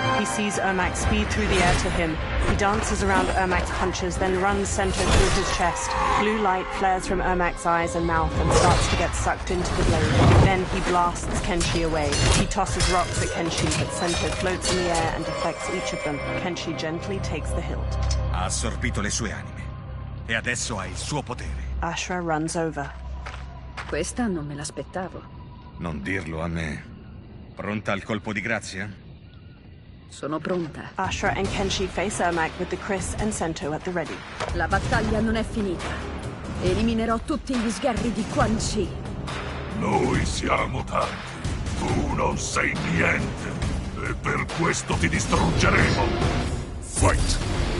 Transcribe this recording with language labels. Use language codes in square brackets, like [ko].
[en] He sees Ermac speed through the air to him. He dances around Ermac's punches, then runs Sento through his chest. Blue light flares from Ermac's eyes and mouth and starts to get sucked into the blade. Then he blasts Kenshi away. He tosses rocks at Kenshi, but Sento floats in the air and deflects each of them. Kenshi gently takes the hilt. [it] Ha assorbito le sue anime. E adesso ha il suo potere. [en] Ashra runs over. [it] Questa non me l'aspettavo. Non dirlo a me. Pronta al colpo di grazia? Sono pronta. [en] Ashra and Kenshi face Ermac with the Chris and Sento at the ready. [it] La battaglia non è finita. Eliminerò tutti gli sgherri di Quan Chi. Noi siamo tanti. Tu non sei niente. E per questo ti distruggeremo. [en] Fight!